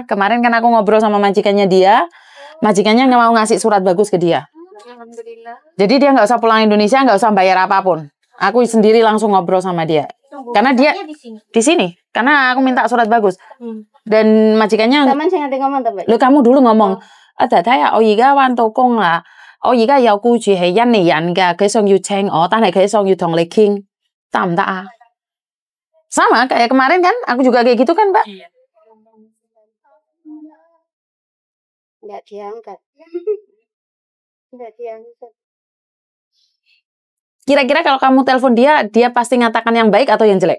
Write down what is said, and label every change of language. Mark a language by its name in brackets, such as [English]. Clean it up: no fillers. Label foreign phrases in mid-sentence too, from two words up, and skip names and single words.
[Indonesian] Kemarin kan aku ngobrol sama majikannya dia, majikannya nggak mau ngasih surat bagus ke dia. Alhamdulillah. Jadi dia nggak usah pulang Indonesia, nggak usah bayar apapun. Aku sendiri langsung ngobrol sama dia. Karena dia di sini. Karena aku minta surat bagus. Dan majikannya. Lo kamu dulu ngomong. [Cantonese] 太太啊，我而家返到工啦，我而家有僱主係印尼人㗎，佢想要請我，但係佢想要同你傾，得唔得啊？ [Indonesian] Sama kayak kemarin kan, aku juga kayak gitu kan, Mbak? Nggak diangkat. Kira-kira kalau kamu telepon dia pasti ngatakan yang baik atau yang jelek?